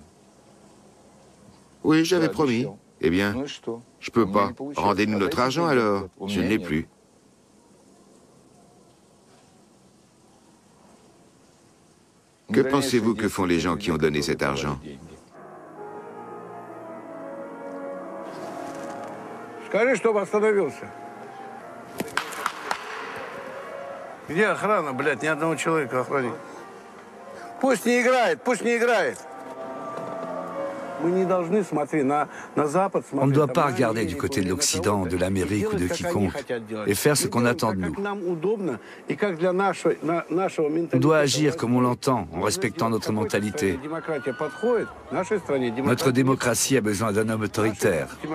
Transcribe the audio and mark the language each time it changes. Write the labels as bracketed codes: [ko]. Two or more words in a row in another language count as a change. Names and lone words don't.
[fr] « Oui, j'avais promis. » Eh bien, je peux pas. Rendez-nous notre argent alors. Je ne l'ai plus. Que pensez-vous que font les gens qui ont donné cet argent? [ru] Скажи, чтобы остановился. Где охрана, блядь, ни одного человека охранник. Пусть не играет, пусть не играет. [fr] On ne doit pas regarder du côté de l'Occident, de l'Amérique ou de quiconque et faire ce qu'on attend de nous. On doit agir comme on l'entend, en respectant notre mentalité. Notre démocratie a besoin d'un homme autoritaire.